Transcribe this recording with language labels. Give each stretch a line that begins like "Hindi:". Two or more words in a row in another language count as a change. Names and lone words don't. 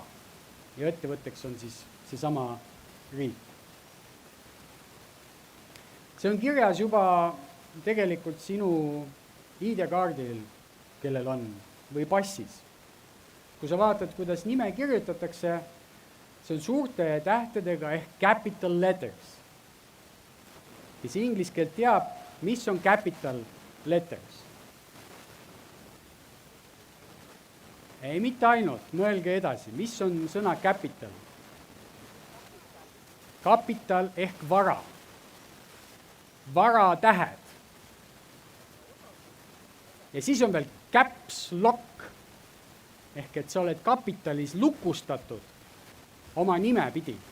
Estonian: Ja ettevõtteks on siis seesama riik. See on kirjas juba tegelikult sinu ID-kaardil, kellel on, või passis. Kui sa vaatad, kuidas nime kirjutatakse, see on suurte tähtedega ehk
English: capital letters.
Estonian: Kes inglise keelt teab, mis on
English: capital letters.
Estonian: Ei, mitte ainult, mõelge edasi, mis on sõna capital? Kapital ehk vara. Vara tähed. Ja siis on veel
English: caps lock,
Estonian: ehk et sa oled kapitalis lukustatud oma nime pidi.